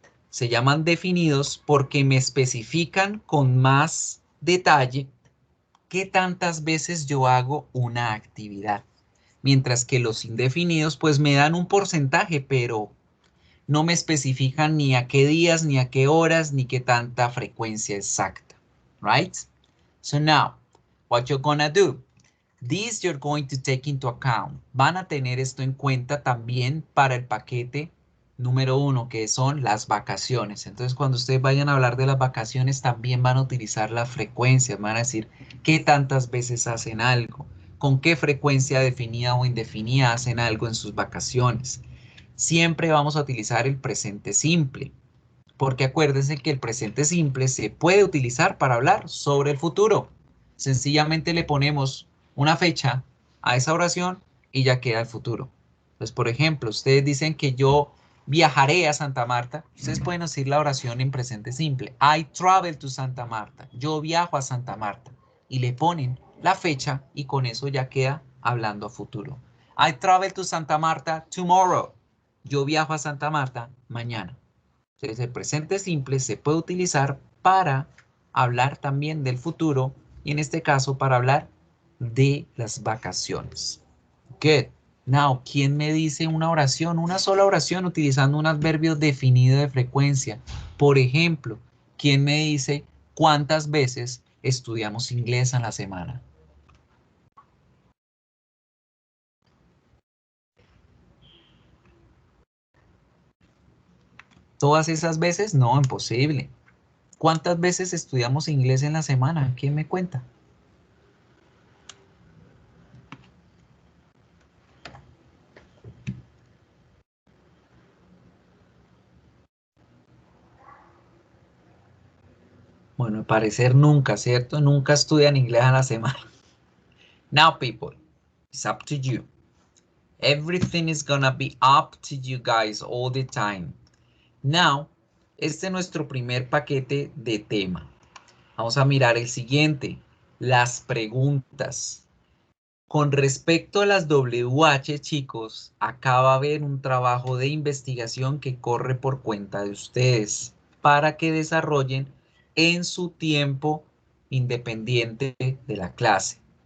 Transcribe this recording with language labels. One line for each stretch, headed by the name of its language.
Spanish: Se llaman definidos porque me especifican con más detalle qué tantas veces yo hago una actividad. Mientras que los indefinidos pues me dan un porcentaje, pero no me especifican ni a qué días, ni a qué horas, ni qué tanta frecuencia exacta.
English: Right? So now, what you're gonna do? This you're going to take into account.
Spanish: Van a tener esto en cuenta también para el paquete número 1, que son las vacaciones. Entonces, cuando ustedes vayan a hablar de las vacaciones, también van a utilizar las frecuencias. Van a decir qué tantas veces hacen algo, con qué frecuencia definida o indefinida hacen algo en sus vacaciones. Siempre vamos a utilizar el presente simple, porque acuérdense que el presente simple se puede utilizar para hablar sobre el futuro. Sencillamente le ponemos una fecha a esa oración y ya queda el futuro. Entonces, por ejemplo, ustedes dicen que yo viajaré a Santa Marta. Ustedes pueden decir la oración en presente simple.
English: I travel to Santa Marta.
Spanish: Yo viajo a Santa Marta. Y le ponen la fecha y con eso ya queda hablando a futuro.
English: I travel to Santa Marta tomorrow.
Spanish: Yo viajo a Santa Marta mañana. Entonces, el presente simple se puede utilizar para hablar también del futuro y en este caso para hablar de las vacaciones.
English: Good.
Spanish: Now, ¿quién me dice una oración? Una sola oración utilizando un adverbio definido de frecuencia. Por ejemplo, ¿quién me dice cuántas veces estudiamos inglés en la semana? ¿Todas esas veces? No, imposible. ¿Cuántas veces estudiamos inglés en la semana? ¿Quién me cuenta? Bueno, al parecer nunca, ¿cierto? Nunca estudian inglés a la semana.
English: Now, people, it's up to you. Everything is gonna be up to you guys all the time.
Spanish: Now, este es nuestro primer paquete de tema. Vamos a mirar el siguiente, las preguntas. Con respecto a las WH, chicos, acá va a haber un trabajo de investigación que corre por cuenta de ustedes para que desarrollen en su tiempo independiente de la clase.